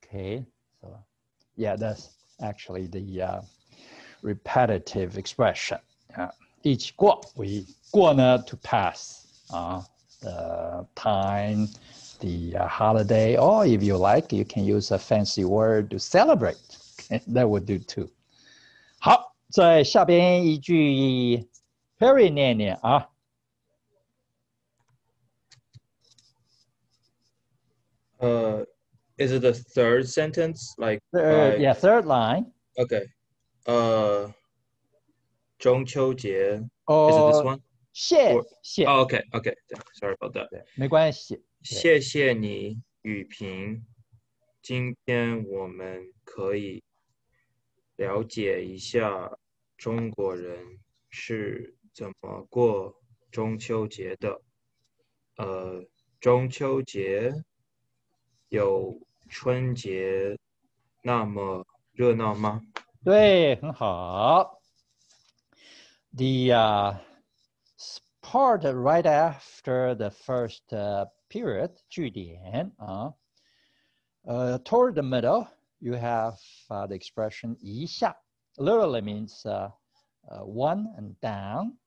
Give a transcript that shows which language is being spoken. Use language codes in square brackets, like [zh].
[en] Okay, so yeah, that's actually the repetitive expression. [zh] 一起过 [en] we 过呢 to pass the time, the holiday, or if you like, you can use a fancy word to celebrate. Okay, that would do too. [zh] 好，在下边一句 Perry 念念啊。 [en] Is it the third sentence? Like Third, yeah, third line. Okay. [zh] 中秋节 [en] Oh, is it this one? [zh] 谢 [en] Oh, okay. Sorry about that. [zh] 没关系。谢谢你，雨萍。今天我们可以了解一下中国人是怎么过中秋节的。中秋节有春节那么热闹吗？对，很好。 [en] The part right after the first period 句点toward the middle you have the expression 一下 literally means one and down.